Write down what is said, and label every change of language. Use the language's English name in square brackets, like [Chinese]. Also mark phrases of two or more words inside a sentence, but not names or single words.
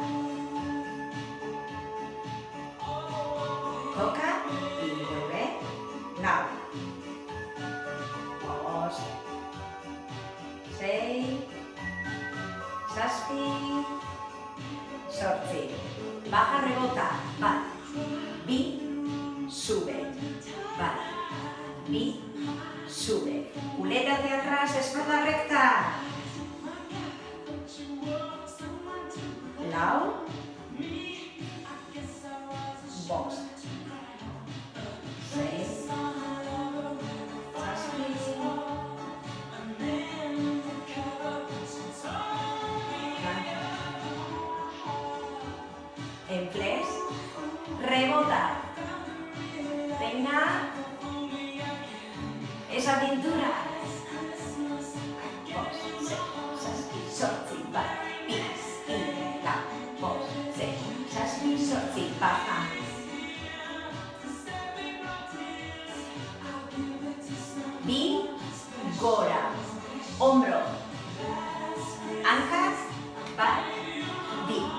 [Spanish] Toka y vuelve. Lau. 5, 6, 7, 8. Baja, rebota. [Basque] Bat, bi, sube. Bat, bi, [Spanish] sube. Culeta hacia atrás, espalda recta. [Basque] Lau, bost, 6, 7, [Spanish] en flex, rebota. Venga, esa pintura. [Basque] Bost, 6, 7, bat, bi, baja. Bi, gora, [Spanish] hombro, anca, [Basque] bat, bi.